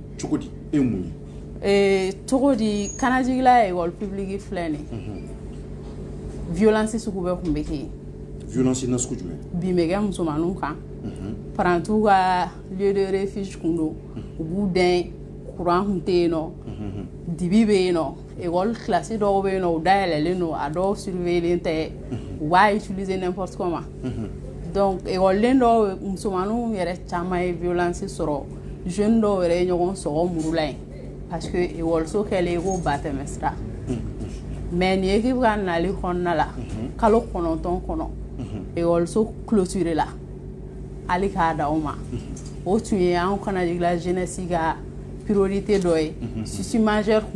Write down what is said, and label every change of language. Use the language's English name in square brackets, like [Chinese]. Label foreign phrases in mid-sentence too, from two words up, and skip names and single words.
[Bambara] cogo di e mun ye cogo di Kanajigila école publique filɛ nin violence sugu bɛɛ tun bɛ kɛ yen violence na sugu jumɛn bin bɛ kɛ musomaninw kan parantiw ka [French] lieu de refuge [Bambara] kun don u b'u dɛn courant kun tɛ yen nɔ dibi bɛ yen nɔ école classe dɔw bɛ yen nɔ u dayɛlɛlen don a dɔw surveillen tɛ u b'a utiliser [French] n'importe comment [Bambara] donc écoleden dɔw musomaninw yɛrɛ caman ye violence sɔrɔ jeune dɔw yɛrɛ ye ɲɔgɔn sɔgɔ muru la yen parce que écoliso kɛlen ko batɛmɛsira mais ni équipe ka nali kɔnɔna la kalo 9 kɔnɔ écoliso clôturé la hali k'a da o ma o tun ye an Kanajigila jeunesse ka priorité dɔ ye susi majeur kun